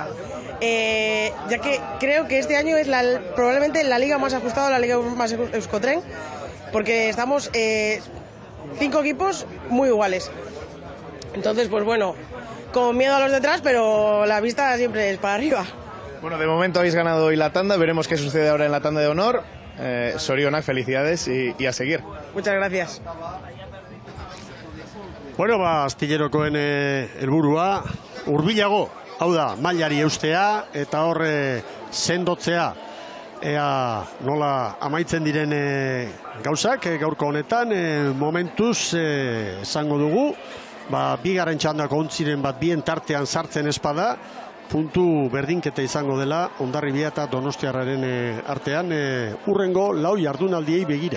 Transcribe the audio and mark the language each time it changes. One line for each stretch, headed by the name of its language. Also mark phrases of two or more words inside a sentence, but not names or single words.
Spanish: Ya que creo que este año es probablemente la liga más ajustada, la liga más Euskotren, porque estamos 5 equipos muy iguales. Entonces, pues bueno, con miedo a los detrás, pero la vista siempre es para arriba. Bueno, de momento habéis ganado hoy la tanda, veremos qué sucede ahora en la tanda de honor. Sorionak, felicidades y a seguir. Muchas gracias.
Basque: Bueno, Astillerokoen helburua hurbilago, hau da, mailari eustea eta horre sendotzea. Ea nola amaitzen diren gauzak gaurko honetan, momentuz esango dugu, bigarren txandako ontziren bat bien tartean sartzen espada, puntu berdinketa izango dela Hondarribia eta Donostiarraren artean urrengo lau jardunaldiei begira.